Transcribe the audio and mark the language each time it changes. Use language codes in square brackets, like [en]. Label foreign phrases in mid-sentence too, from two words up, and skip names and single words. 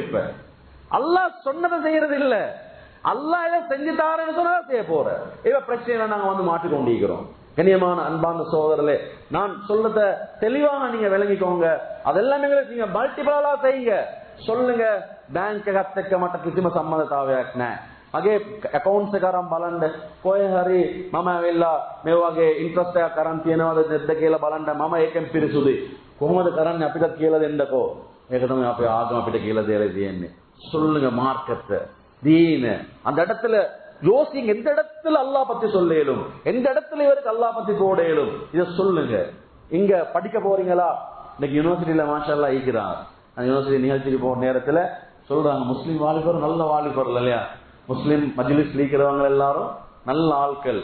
[ta] இப்ப அல்லாஹ் சொன்னதை செய்யறது இல்ல, அல்லாஹ் எதை செஞ்சுட்டாருன்னு சொன்னதை செய்ய போற. இவ பிரச்சனை நாங்க வந்து மாட்டிக்கொண்டிருக்கிறோம். கண்ணியமான அன்பான சகோதரர்களே, நான் சொல்றத தெளிவாக நீங்க விளங்கிக்கோங்க. அதெல்லாம் நீங்க மல்டிபிளா செய்யுங்க. சொல்லுங்க, பேங்க் [si] ගත්තක මට කිසිම සම්බන්ධතාවයක් නැහැ. මගේ account එක අරන් බලන්න, කොහේ හරි මම ඇවිල්ලා මේ වගේ interest එකක් අරන් තියනවද නැද්ද කියලා බලන්න. මම ඒකෙන් පිරිසුදුයි. කොහොමද කරන්නේ අපිට කියලා දෙන්නකෝ. මේක තමයි අපේ ආගම අපිට කියලා දෙලා තියෙන්නේ. [ta] சொல்லுங்க மார்க்கத்தை, தீன. அந்த இடத்துல யோசிங்க, எந்த இடத்துல அல்லாஹ் பத்தி சொல்லேலும், எந்த இடத்துல இவருக்கு அல்லாஹ் பத்தி போடலும், இத சொல்லுங்க. இங்க படிக்க போறீங்களா? இன்னைக்கு யூனிவர்சிட்டியில [ar] ما شاء الله [ta] இருக்கிறாங்க. அந்த யூனிவர்சிட்டி நிகழ்ச்சிக்கு போற நேரத்துல சொல்றாங்க, முஸ்லீம் வாலிபர் நல்ல வாலிபர் இல்லையா, முஸ்லீம் மஜ்லிஸ் இருக்கிறவங்க எல்லாரும் நல்ல ஆட்கள்.